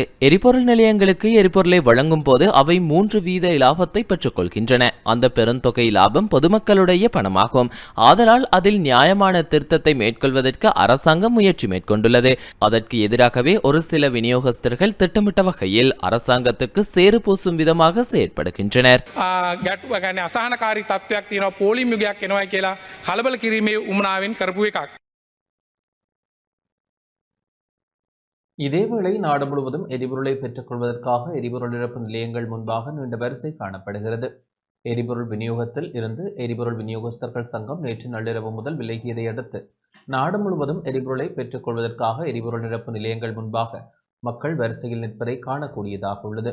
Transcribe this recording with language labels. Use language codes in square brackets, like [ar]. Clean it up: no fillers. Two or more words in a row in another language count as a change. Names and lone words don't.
[ta] எரிபொருள் நிலையங்களுக்கு எரிபொருளை வழங்கும் போது அவை 3% லாபத்தை பெற்றுக் கொள்கின்றன. அந்த பெருந்தொகை லாபம் பொதுமக்களுடைய பணமாகும். ஆதலால் அதில் நியாயமான திருத்தத்தை மேற்கொள்வதற்கு அரசாங்கம் முயற்சி மேற்கொண்டுள்ளது. அதற்கு எதிராகவே ஒரு சில விநியோகஸ்தர்கள் திட்டமிட்ட வகையில் அரசாங்கத்துக்கு சேறு பூசும் விதமாக செயற்படுகின்றனர். [si] ගැටුව ගැන අසහනකාරී තත්ත්වයක් තියෙනවා, පෝලිම් යුගයක් එනවායි කියලා කලබල කිරීමේ උමනාවෙන් කරපු එකක්. [ta] இதேவேளை நாடு முழுவதும் எரிபொருளை பெற்றுக் கொள்வதற்காக எரிபொருள் நிரப்பு நிலையங்கள் முன்பாக நீண்ட வரிசை காணப்படுகிறது. எரிபொருள் விநியோகத்தில் இருந்து எரிபொருள் விநியோகஸ்தர்கள் சங்கம் நேற்று நள்ளிரவு முதல் விலகியதை அடுத்து நாடு முழுவதும் எரிபொருளை பெற்றுக் கொள்வதற்காக எரிபொருள் நிரப்பு நிலையங்கள் முன்பாக மக்கள் வரிசையில் நிற்பதை காணக்கூடியதாக உள்ளது.